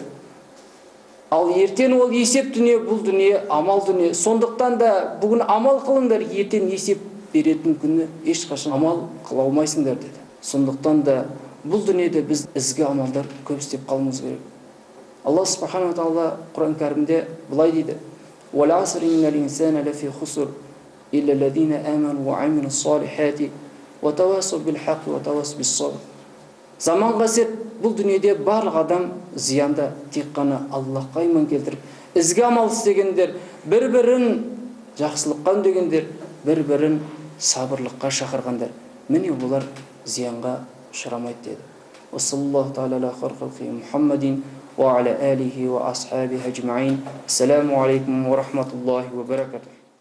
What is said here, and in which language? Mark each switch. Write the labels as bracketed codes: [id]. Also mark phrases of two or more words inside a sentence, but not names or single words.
[kk] Ал ертең ол есеп дүние, бұл дүние амал дүние. Сондықтан да бүгін амал қылыңдар, ертең есеп беретін күні ешқашан амал қыла алмайсыңдар деді. Сондықтан да бұл дүниеде біз ізгі амалдар көп істеп қалуымыз керек. Алла [ar] سبحانه تعالى [kk] Құран кәрімде былай дейді: [ar] "والعصر إن الإنسان لفي خسر إلا الذين آمنوا وعملوا الصالحات وتواصوا بالحق وتواصوا بالصبر." [kk] Заманға сет, бұл дүниеде барлық адам зиянда, тек қана Аллахқа иман келтіріп, ізгі амал істегендер, бір-бірін жақсылыққа үндегендер, бір-бірін сабырлыққа шақырғандар, міне олар зиянға ұшырамайды деді. [ar] وصلى الله تعالى على حق محمد وعلى آله وأصحابه أجمعين. السلام عليكم ورحمة الله وبركاته.